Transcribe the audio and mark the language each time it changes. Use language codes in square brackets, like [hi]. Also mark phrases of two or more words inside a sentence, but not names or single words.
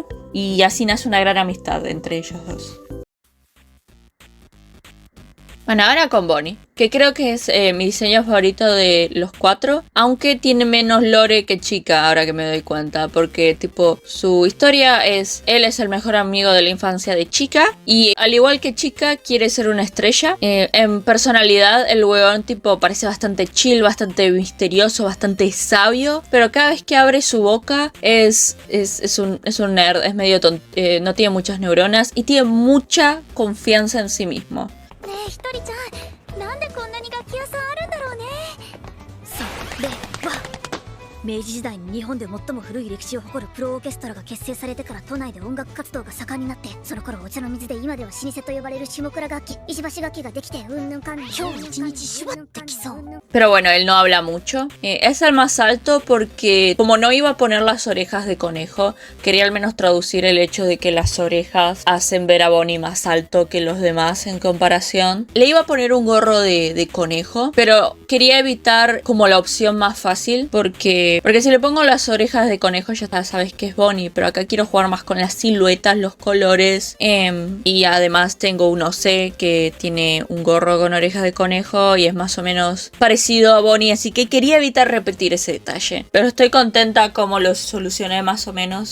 [es] Y así nace una gran amistad entre ellos dos. Bueno, ahora con Bonnie, que creo que es mi diseño favorito de los 4, aunque tiene menos lore que Chica, ahora que me doy cuenta, porque tipo su historia es, él es el mejor amigo de la infancia de Chica, y al igual que Chica quiere ser una estrella. En personalidad el weón tipo parece bastante chill, bastante misterioso, bastante sabio, pero cada vez que abre su boca es un nerd, es medio tonto, no tiene muchas neuronas y tiene mucha confianza en sí mismo. [ja] ひとりちゃん、なんでこんなに楽器屋さんあるんだろうね。それは明治時代に日本で最も古い歴史を誇るプロオーケストラが結成されてから都内で音楽活動が盛んになって、その頃お茶の水で今では老舗と呼ばれる下倉楽器、石橋楽器ができてうんぬんかんぬん、今日一日シュワってきそう。 [es] Pero bueno, él no habla mucho. Es el más alto porque como no iba a poner las orejas de conejo, quería al menos traducir el hecho de que las orejas hacen ver a Bonnie más alto que los demás en comparación. Le iba a poner un gorro de conejo, pero quería evitar como la opción más fácil porque si le pongo las orejas de conejo ya sabes que es Bonnie, pero acá quiero jugar más con las siluetas, los colores, y además tengo un OC que tiene un gorro con orejas de conejo y es más o menos parecido a Bonnie, así que quería evitar repetir ese detalle, pero estoy contenta como lo solucioné más o menos.